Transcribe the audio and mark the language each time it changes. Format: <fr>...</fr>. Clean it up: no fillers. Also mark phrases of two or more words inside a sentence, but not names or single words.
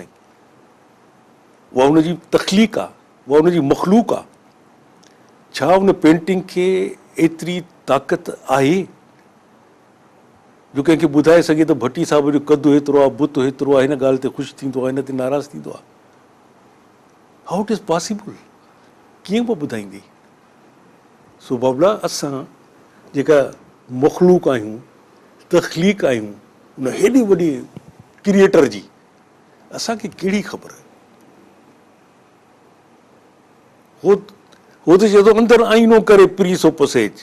<sd>उहा हुनजी तख़लीक़ आहे, उहा हुनजी मख़लूक आहे। छा हुन पेंटिंग खे एतिरी ताक़त आहे जो कंहिंखे ॿुधाए सघे त भट्टी साहिब जो कदु हेतिरो आहे, बुत हेतिरो आहे, हिन ॻाल्हि ते ख़ुशि थींदो आहे, हिन ते नाराज़ थींदो आहे?</sd> <en>How it is possible?</en> <sd>कीअं पियो ॿुधाईंदी? सो बाबला असां जेका मख़लूक आहियूं, तख़लीक़ आहियूं, उन हेॾी वॾी क्रिएटर जी असांखे कहिड़ी ख़बर? हो त चए थो अंदरि आईनो करे</sd> <en>prees of passage.</en>